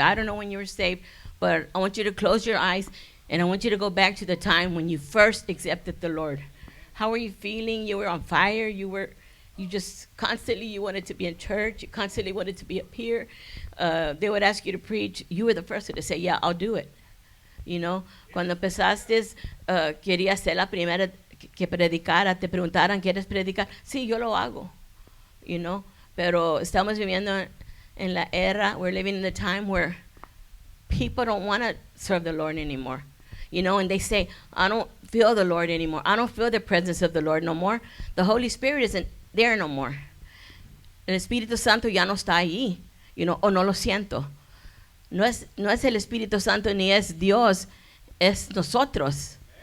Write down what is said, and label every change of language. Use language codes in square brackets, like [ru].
[en] I don't know when you were saved, but I want you to close your eyes, and I want you to go back to the time when you first accepted the Lord. How were you feeling? You were on fire. You just constantly, you wanted to be in church. You constantly wanted to be up here. They would ask you to preach. You were the first one to say, yeah, I'll do it. [es] Cuando empezaste, querías ser la primera que predicara, te preguntaran, ¿quieres predicar? Sí, yo lo hago, Pero estamos viviendo en la era, [en] we're living in the time where people don't want to serve the Lord anymore. And they say, I don't feel the Lord anymore. I don't feel the presence of the Lord no more. The Holy Spirit isn't there no more. [es] El Espíritu Santo ya no está ahí, o no lo siento. No es el Espíritu Santo ni es Dios, es nosotros.